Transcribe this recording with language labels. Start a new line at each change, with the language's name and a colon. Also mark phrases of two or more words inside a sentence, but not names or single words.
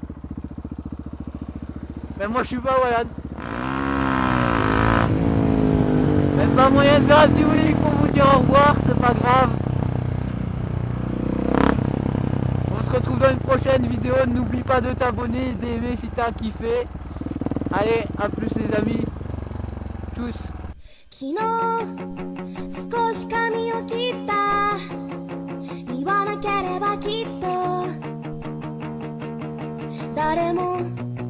French: Mais moi je suis pas Wallan. Même pas moyen de faire un petit wheelie pour vous dire au revoir, c'est pas grave. On se retrouve dans une prochaine vidéo. N'oublie pas de t'abonner, d'aimer si t'as kiffé. Allez, à plus les amis. Tchuss.
Japanese: 昨日少し髪を切った言わなければきっと誰も